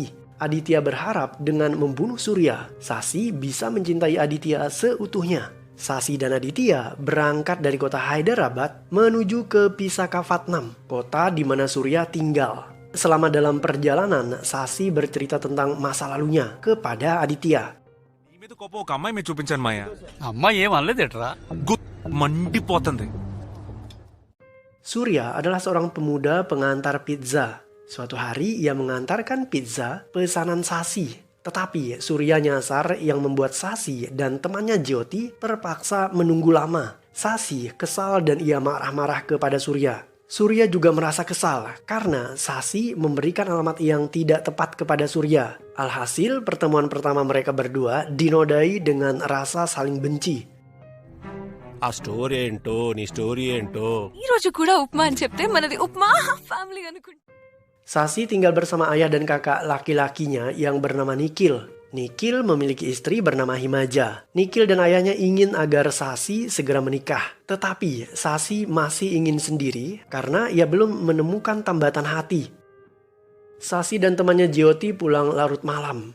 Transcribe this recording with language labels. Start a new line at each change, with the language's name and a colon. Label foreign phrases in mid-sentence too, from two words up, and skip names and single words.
Indonesian: Aditya berharap dengan membunuh Surya, Sasi bisa mencintai Aditya seutuhnya. Sasi dan Aditya berangkat dari kota Hyderabad menuju ke Visakhapatnam, kota di mana Surya tinggal. Selama dalam perjalanan, Sasi bercerita tentang masa lalunya kepada Aditya.
Telugu: మీద కోపం ఒక అమ్మాయి మీద చూపించాను మాయా. అమ్మాయి ఏం అనలేదేట్రా? మండిపోతుంది.
Indonesian: Surya adalah seorang pemuda pengantar pizza. Suatu hari ia mengantarkan pizza pesanan Sasi. Tetapi Surya nyasar yang membuat Sasi dan temannya Jyoti terpaksa menunggu lama. Sasi kesal dan ia marah-marah kepada Surya. Surya juga merasa kesal karena Sasi memberikan alamat yang tidak tepat kepada Surya. Alhasil pertemuan pertama mereka berdua dinodai dengan rasa saling benci.
Telugu: ఆ స్టోరీ ఏంటో నీ స్టోరీ ఏంటో ఈ రోజు కూడా ఉప్మా అని చెప్తే మనది ఉప్మా ఫ్యామిలీ అనుకుంటా.
Indonesian: Sasi tinggal bersama ayah dan kakak laki-lakinya yang bernama Nikhil. Nikhil memiliki istri bernama Himaja. Nikhil dan ayahnya ingin agar Sasi segera menikah. Tetapi Sasi masih ingin sendiri karena ia belum menemukan tambatan hati. Sasi dan temannya Jyoti pulang larut malam.